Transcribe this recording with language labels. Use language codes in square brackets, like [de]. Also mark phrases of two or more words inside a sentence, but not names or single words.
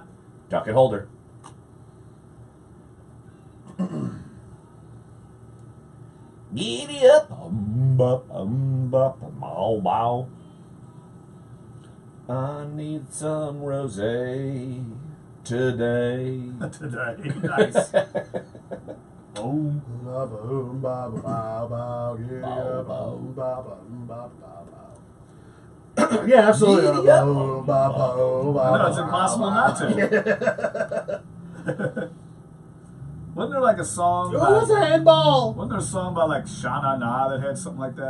[en] Duck and Holder. Giddy up. Bow. I need some rosé today. Today. Nice. Boom, ba boom, ba ba ba, yeah, Bow, boom, ba ba ba ba. Yeah, absolutely. Yeah. Boom, ba ba ba. No, it's impossible not to. Wasn't there like a song? What was a handball? Wasn't there a song about like Shana Na that had something like that?